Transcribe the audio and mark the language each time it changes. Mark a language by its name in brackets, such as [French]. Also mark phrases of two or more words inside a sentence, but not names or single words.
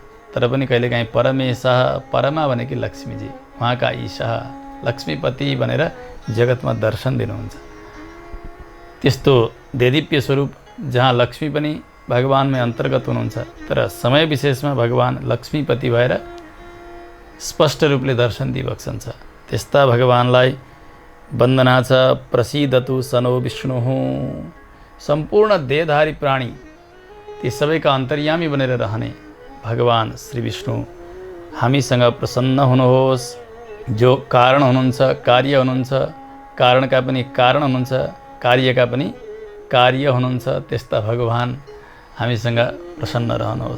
[Nepali] तर पनि कहिलेकाहीँ परमेशः, परमा भनेकी लक्ष्मीजी, उहाँका ईशः लक्ष्मीपति भनेर जगतमा दर्शन दिनुहुन्छ। त्यस्तो देदीप्य स्वरूप जहाँ लक्ष्मी पनि भगवानमै अन्तर्गत हुनुहुन्छ, तर समय विशेषमा भगवान लक्ष्मीपति भएर स्पष्ट रूपले दर्शन दिइबक्सन्छ। त्यस्ता भगवानलाई वन्दना छ। [Sanskrit] प्रसीदतु सनो विष्णुः। [Nepali] सम्पूर्ण देहधारी प्राणी, ती सबैका अन्तर्यामी बनेर रहने भगवान श्री विष्णु हामीसँग प्रसन्न हुनुहोस्। जो कारण हुनुहुन्छ, कार्य हुनुहुन्छ, कारणका पनि कारण हुनुहुन्छ, कार्यका पनि कार्य हुनुहुन्छ, त्यस्ता भगवान हामीसँग प्रसन्न रहनुहोस्।